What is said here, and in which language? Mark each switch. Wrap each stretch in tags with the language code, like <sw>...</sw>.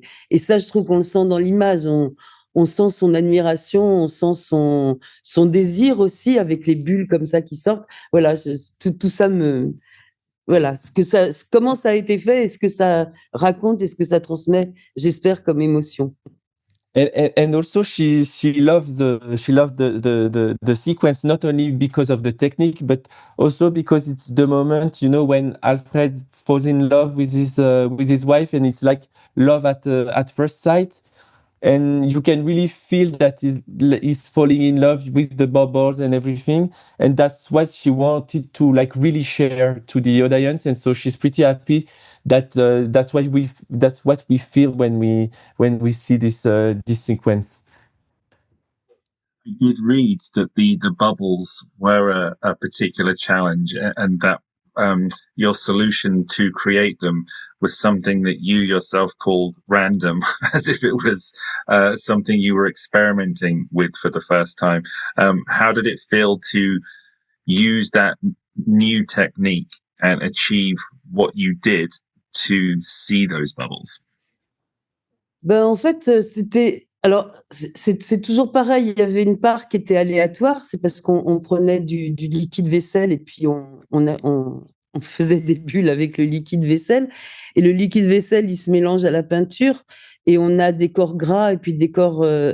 <fr>Et ça, je trouve qu'on le sent dans l'image. On sent son admiration, on sent son désir aussi avec les bulles comme ça qui sortent. Voilà, tout ça voilà, comment ça a été fait et ce que ça raconte et ce que ça transmet, j'espère, comme émotion.</fr> <en>And also she loves the sequence not only because of the technique but also because it's the moment when Alfred falls in love with his wife and it's like love at first sight. And you can really feel that he's falling in love with the bubbles and everything, and that's what she wanted to like really share to the audience. And so she's pretty happy that that's what we feel when we see this sequence. I did read that the bubbles were a particular challenge, and that your solution to create them was something that you yourself called random, as if it was something you were experimenting with for the first time. How did it feel to use that new technique and achieve what you did to see those bubbles?</en> <fr>Ben, en fait, alors, c'est toujours pareil. Il y avait une part qui était aléatoire. C'est parce qu'on prenait du liquide vaisselle et puis on faisait des bulles avec le liquide vaisselle. Et le liquide vaisselle, il se mélange à la peinture et on a des corps gras et puis des corps.</fr>